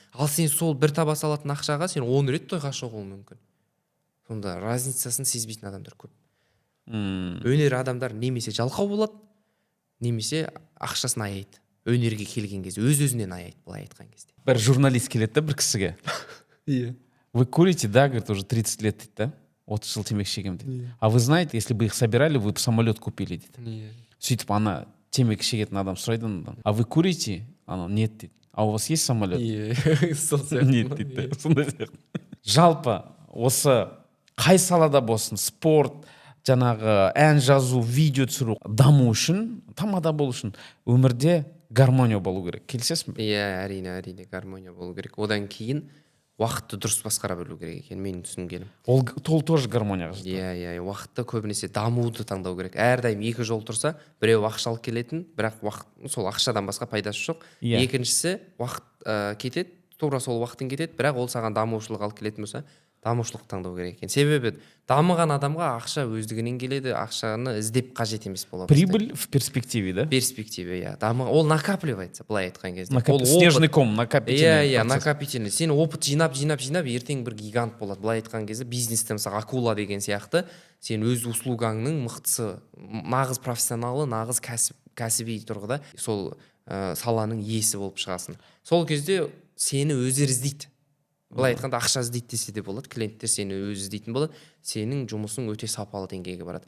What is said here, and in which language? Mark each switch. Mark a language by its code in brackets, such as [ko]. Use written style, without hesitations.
[kk] Ал сен сол бір таба салатын ақшаға сен 10 рет тойға шығуың мүмкін. Сонда разницасын сезбейтін адамдар көп. Өнер адамдар немесе жалқау болады, немесе ақшасын аяйды. Өнерге келген кезде өз-өзінен аяйды, былай айтқан кезде. Бір журналист келеді бір кісіге. [ru] Вы курите, да, говорит, уже 30 лет, да? [kk] 30 жыл темекі шегемін дейді. [ru] А вы знаете, если бы их собирали, вы бы самолет купили [kk] дейді. Сөйтіп ана темекі шегетін адам сұрайды, [ru] а вы курите? [kk] Ана нет дейді. [ru] А у вас есть самолет? [kk] Нет дейді. Сондай сияқты. Жалпы осы қай салада болсын, спорт, жаңағы ән жазу, видео түсіру даму үшін, тамада болу үшін өмірде гармония болу керек. Келісесің бе? Әрине гармония болу керек. Одан кейін уақытты дұрыс басқара білу керек екен, менің түсінгенім. Ол тоже гармонияға жатады. Уақытты көбінесе дамуды таңдау керек. Әрдайым екі жол тұрса, біреу ақшалық келетін, бірақ сол ақшадан басқа пайдасы жоқ. Екіншісі уақыт кетеді, тура сол уақытын кетеді, бірақ ол саған дамушылық алып келетін болса, дамушылық таңдау керек екен. Себебі дамыған адамға ақша өздігінен келеді, ақшаны іздеп қажет емес болады. [ru] Прибыль в перспективе, да? [kk] Перспективе, ол накапливается, былай айтқан кезде. [ru] Снежный ком, накопительный. [kk] Накопительный. Сен опыт жинап, ертең бір гигант болады. Былай айтқан кезде бизнесте мысалы акула деген сияқты, сен өз услугаңның мықтысы, нағыз профессионалы, нағыз кәсіби тұрғыда сол саланың иесі болып шығасың. Сол кезде сені өздері іздейді. Былай айтқанда ақша іздейді десе де болады, клиенттер сені өзі іздейтін болады, сенің жұмысың өте сапалы деңгейге барады.